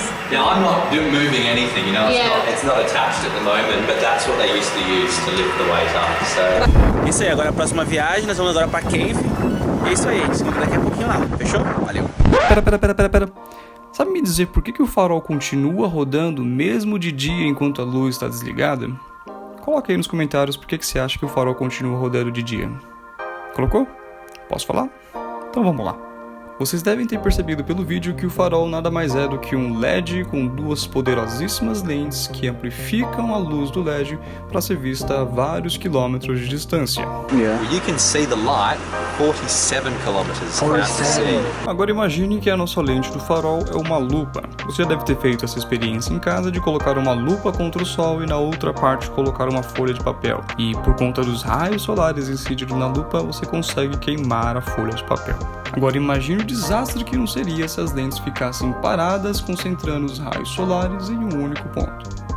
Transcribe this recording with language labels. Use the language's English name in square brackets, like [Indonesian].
[English] Now I'm not moving anything, you know, it's not attached at the moment, but that's what they used to use to lift the weight up, so... [Portuguese] Isso aí, agora a próxima viagem, nós vamos agora pra Cave. É isso aí, a gente se encontra daqui a pouquinho lá, fechou? Valeu! Pera. Sabe me dizer por que o farol continua rodando mesmo de dia enquanto a luz está desligada? Coloque aí nos comentários por que você acha que o farol continua rodando de dia. Colocou? Posso falar? Então vamos lá. Vocês devem ter percebido pelo vídeo que o farol nada mais é do que um LED com duas poderosíssimas lentes que amplificam a luz do LED para ser vista a vários quilômetros de distância. [English] You can see the light 47 kilometers out to sea. [Portuguese] Agora imagine que a nossa lente do farol é uma lupa. Você já deve ter feito essa experiência em casa de colocar uma lupa contra o sol e na outra parte colocar uma folha de papel. E por conta dos raios solares incidindo na lupa, você consegue queimar a folha de papel. Agora imagine o desastre que não seria se as lentes ficassem paradas concentrando os raios solares em um único ponto.